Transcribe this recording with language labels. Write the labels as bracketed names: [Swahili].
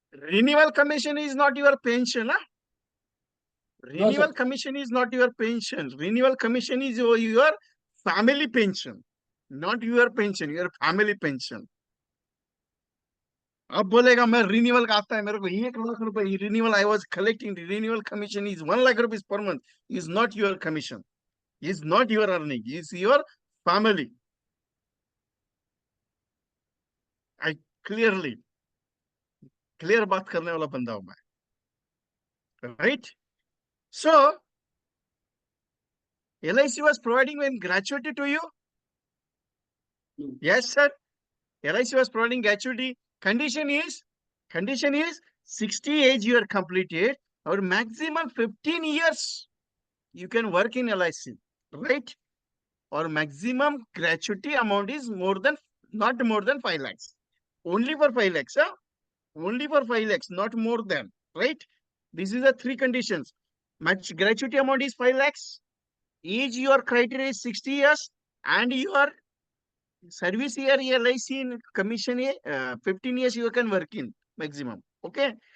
[English] Renewal commission is not your pension, huh? Renewal No, sir. commission is not your pension. Renewal commission is your family pension. not your pension, your family pension. [Hindi] अब बोलेगा मैं renewal का आता है मेरे को 1 लाख रुपए renewal [English] I was collecting renewal commission is 1 lakh rupees per month is not your commission is not your earning is your family I clear [Hindi] बात करने वाला बंदा हूं मैं [English] Right so LIC was providing when gratuity to you yes sir LIC was providing gratuity condition is 60 age you are completed or maximum 15 years you can work in LIC right or maximum gratuity amount is not more than 5 lakhs only for 5 lakhs huh? Only for 5 lakhs not more than right this is the 3 conditions max gratuity amount is 5 lakhs age your criteria is 60 years and your service year LIC in commission 15 years you can work in maximum okay